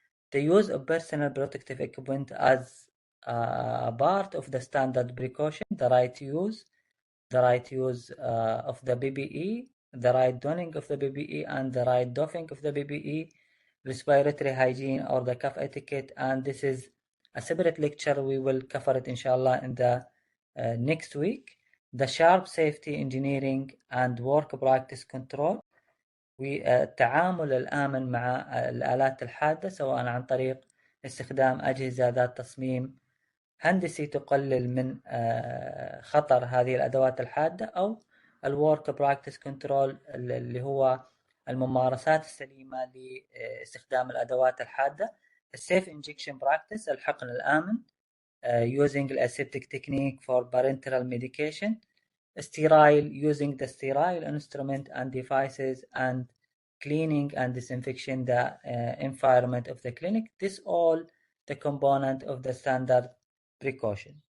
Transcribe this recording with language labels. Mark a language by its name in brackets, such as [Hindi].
[English] The use of personal protective equipment as a part of the standard precaution, the right use of the PPE, the right donning of the PPE, and the right doffing of the PPE, respiratory hygiene or the cough etiquette, and this is a separate lecture. We will cover it inshallah in the next week. The sharp safety engineering and work practice control, [Arabic] والتعامل الآمن مع الآلات الحادة سواء عن طريق استخدام أجهزة ذات تصميم هندسي تقلل من خطر هذه الأدوات الحادة، أو الورك براكتس كنترول اللي هو الممارسات السليمة لاستخدام الأدوات الحادة. [English] السيف injection practice, [Arabic] الحقن الآمن [English] using aseptic technique for parenteral medication. Sterile, using the sterile instrument and devices, and cleaning and disinfection the environment of the clinic. This all the component of the standard precaution.